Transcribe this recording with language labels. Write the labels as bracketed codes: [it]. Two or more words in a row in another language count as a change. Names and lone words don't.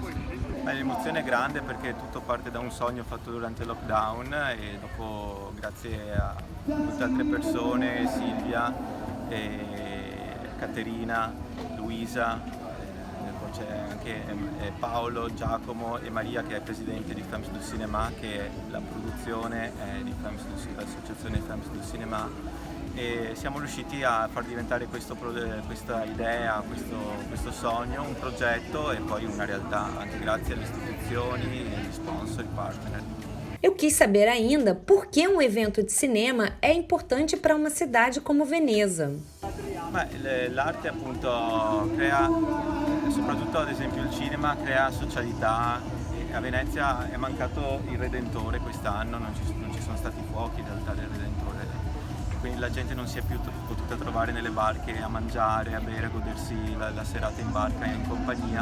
[it] L'emozione è grande perché tutto parte da un sogno fatto durante il lockdown e dopo, grazie a tutte altre persone, Silvia, Caterina, Luisa, poi c'è anche Paolo, Giacomo e Maria che è presidente di Femmes du Cinéma, che è la produzione di l'associazione Femmes du Cinéma. E siamo riusciti a far diventare questa idea, questo sogno, un progetto e poi una realtà, anche grazie alle istituzioni, agli sponsor, ai partner. [pt] Eu quis saber ainda por que um evento de cinema é importante para uma cidade como Veneza. [it] L'arte appunto crea, soprattutto ad esempio il cinema, crea socialità. A Venezia è mancato il Redentore quest'anno, non ci sono stati fuochi in realtà del Redentore. Quindi la gente non si è più potuta trovare nelle barche a mangiare, a bere, a godersi la serata in barca e in compagnia.